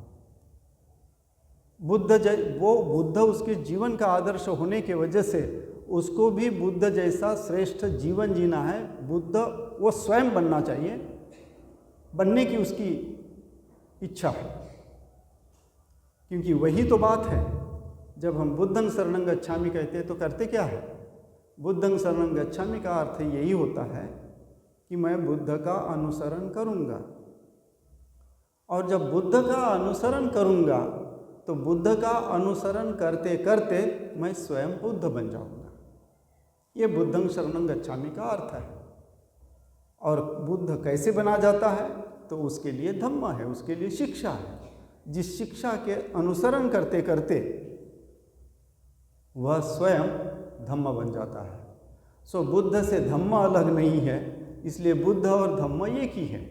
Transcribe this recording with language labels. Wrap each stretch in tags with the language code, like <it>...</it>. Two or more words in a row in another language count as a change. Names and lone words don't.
<hi>वो बुद्ध उसके जीवन का आदर्श होने के वजह से उसको भी बुद्ध जैसा श्रेष्ठ जीवन जीना है। बुद्ध वो स्वयं बनना चाहिए, बनने की उसकी इच्छा है, क्योंकि वही तो बात है। जब हम</hi> <pi>बुद्धं शरणं गच्छामि</pi> <hi>कहते हैं तो करते क्या है?</hi> <pi>बुद्धं शरणं गच्छामि</pi> <hi>का अर्थ यही होता है कि मैं बुद्ध का अनुसरण करूंगा, और जब बुद्ध का अनुसरण करूंगा तो बुद्ध का अनुसरण करते करते मैं स्वयं बुद्ध बन जाऊंगा। ये</hi> <pi>बुद्धं शरणं गच्छामि</pi> <hi>का अर्थ है। और बुद्ध कैसे बना जाता है? तो उसके लिए धम्म है, उसके लिए शिक्षा है, जिस शिक्षा के अनुसरण करते करते वह स्वयं धम्म बन जाता है। सो बुद्ध से धम्म अलग नहीं है, इसलिए बुद्ध और धम्म एक ही है।</hi>